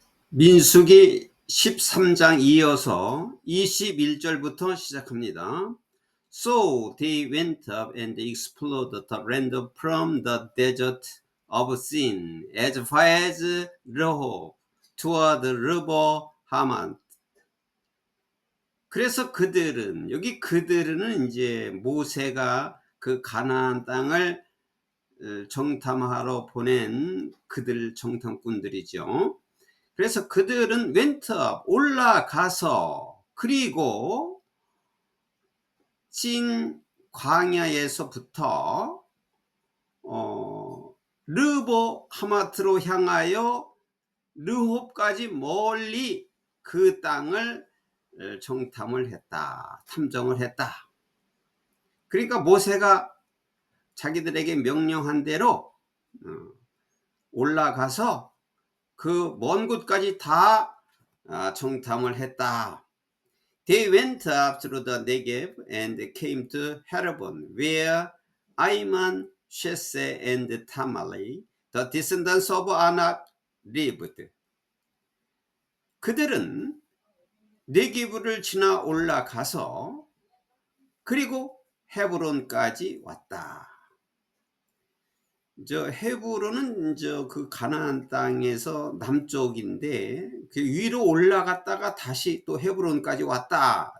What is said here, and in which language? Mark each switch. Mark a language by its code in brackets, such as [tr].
[ko] 민수기 13장 이어서 21절부터 시작합니다. [en] So they went up and explored the land from the desert of Sin as far as Rehob toward the river Hamat. [ko] 그래서 그들은, 여기 그들은 이제 모세가 그 가나안 땅을 정탐하러 보낸 그들 정탐꾼들이죠. 그래서 그들은 [en] went up, [ko] 올라가서, 그리고 찐 광야에서부터 르보 하마트로 향하여 르홉까지 멀리 그 땅을 정탐을 했다, 탐정을 했다. 그러니까 모세가 자기들에게 명령한 대로 올라가서 그 먼 곳까지 다 정탐을 했다. [en] They went up through the Negev and came to Hebron, where Ayman, Sheseh, and Tamali, the descendants of Anak, lived. [ko] 그들은 네게브를 지나 올라가서 그리고 헤브론까지 왔다. 헤브론은 그 가나안 땅에서 남쪽인데 그 위로 올라갔다가 다시 또 헤브론까지 왔다.